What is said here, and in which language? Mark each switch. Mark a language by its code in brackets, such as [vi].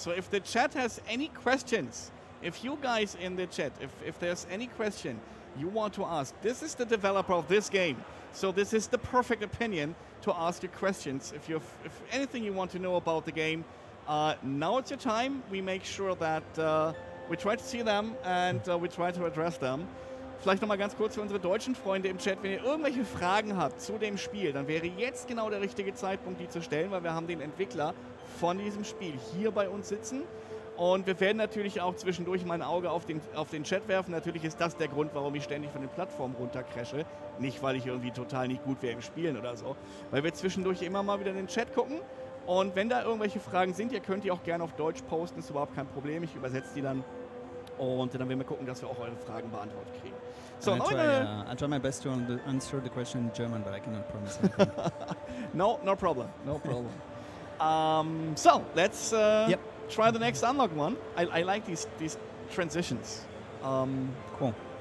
[en] So if the chat has any questions, if you guys in the chat, if there's any question you want to ask, this is the developer of this game. So this is the perfect opinion to ask your questions. If anything you want to know about the game, now it's your time. We make sure that we try to see them and we try to address them. [de] Vielleicht nochmal ganz kurz für unsere deutschen Freunde im Chat, wenn ihr irgendwelche Fragen habt zu dem Spiel, dann wäre jetzt genau der richtige Zeitpunkt, die zu stellen, weil wir haben den Entwickler von diesem Spiel hier bei uns sitzen. Und wir werden natürlich auch zwischendurch mal ein Auge auf den Chat werfen. Natürlich ist das der Grund, warum ich ständig von den Plattformen runtercrashe. Nicht, weil ich irgendwie total nicht gut wäre im Spielen oder so. Weil wir zwischendurch immer mal wieder in den Chat gucken. Und wenn da irgendwelche Fragen sind, ihr könnt die auch gerne auf Deutsch posten. Ist überhaupt kein Problem. Ich übersetze die dann. Und dann werden wir gucken, dass wir auch eure Fragen beantwortet kriegen. [en] So, I try my best to answer the question in German, but I cannot promise anything. No problem. No problem. So, let's try the next unlock one. I like these transitions. Cool.